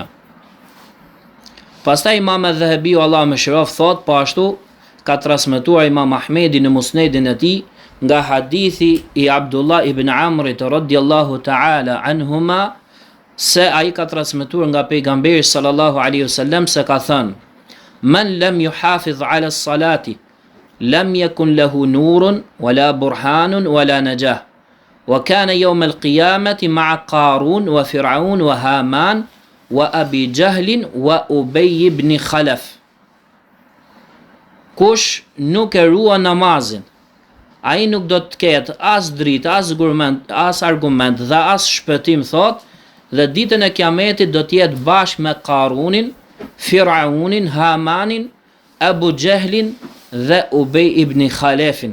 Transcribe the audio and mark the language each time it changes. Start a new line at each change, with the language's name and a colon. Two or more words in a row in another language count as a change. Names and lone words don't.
Albanian: Pastaj Imam Adh-Dhahabiu Allahu më shërof thot, po ashtu ka transmetuar Imam Ahmedi në Musnedin e tij nga hadithi i Abdullah ibn Amrit
Arabic: رضي الله تعالى عنهما,
Albanian: se ai ka transmetuar nga pejgamberi
Arabic: صلى الله عليه وسلم
Albanian: se ka thënë:
Arabic: "من لم يحافظ على الصلاة لم يكن له نور ولا برهان ولا نجاة. وكان يوم القيامة مع قارون وفرعون وهامان وأبي جهل وأبي بن خلف."
Albanian: Kush nuk e ruan namazin, ai nuk do të ketë as dritë, as argument dhe as shpëtim, thot, dhe ditën e kiametit do të jetë bashkë me Qarunin, Firaunin, Hamanin, Abu Jahlin dhe Ubay ibn Khalafin.